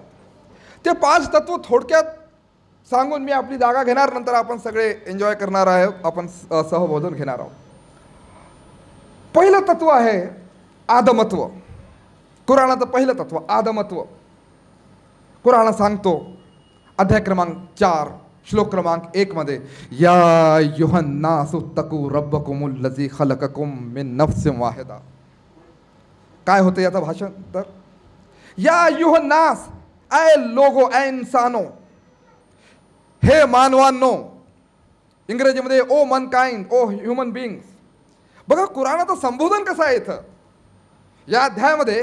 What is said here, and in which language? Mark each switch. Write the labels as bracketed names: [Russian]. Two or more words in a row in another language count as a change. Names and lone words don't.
[Marathi] ते 5 तत्व थोडक्यात सांगून मी आपली जागा घेणार, नंतर आपण सगळे एन्जॉय करणार आहोत, आपण सहभोजन घेणार आहोत. पहिलं तत्व आहे आदमत्व. कुराणाचं पहिलं तत्व आदमत्व. कुराण सांगतो अध्याय क्रमांक 4 श्लोक क्रमांक 1 मध्ये, [Arabic] يا أيها الناس اتقوا ربكم الذي خلقكم من نفس واحدة. [Marathi] काय होतं याचं भाषण? तर [Arabic] يا أيها الناس, [Hindi] ऐ लोगो, ऐ इंसानो, [Marathi] हे मानवांनो, इंग्रजीमध्ये [English] O mankind, O human beings. [Marathi] बघा कुराणाचं संबोधन कसं आहे इथं या अध्यायामध्ये.